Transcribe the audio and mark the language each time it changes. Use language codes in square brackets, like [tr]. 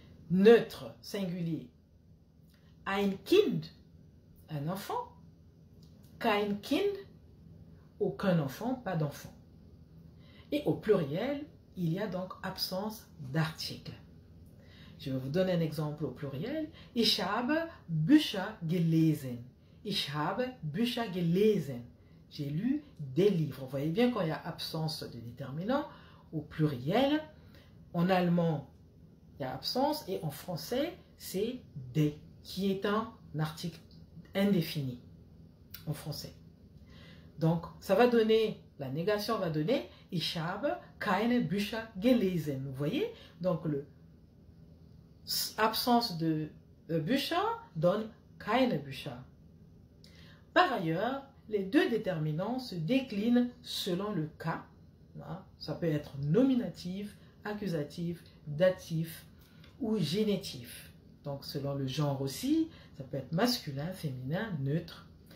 [fr] Neutre singulier, [de] ein Kind, [fr] un enfant, [de] kein Kind, [fr] aucun enfant, pas d'enfant. Et au pluriel, il y a donc absence d'article. Je vais vous donner un exemple au pluriel. [de] Ich habe Bücher gelesen. Ich habe Bücher gelesen. [fr] J'ai lu des livres. Vous voyez bien quand il y a absence de déterminant, au pluriel, en allemand, il y a absence, et en français, c'est des, qui est un article indéfini en français. Donc, ça va donner, la négation va donner [de] Ich habe keine Bücher gelesen. [fr] Vous voyez? Donc, absence de Bücher donne [de] keine Bücher. [fr] Par ailleurs, les deux déterminants se déclinent selon le cas. Ça peut être nominatif, accusatif, datif ou génitif. Donc, selon le genre aussi, ça peut être masculin, féminin, neutre.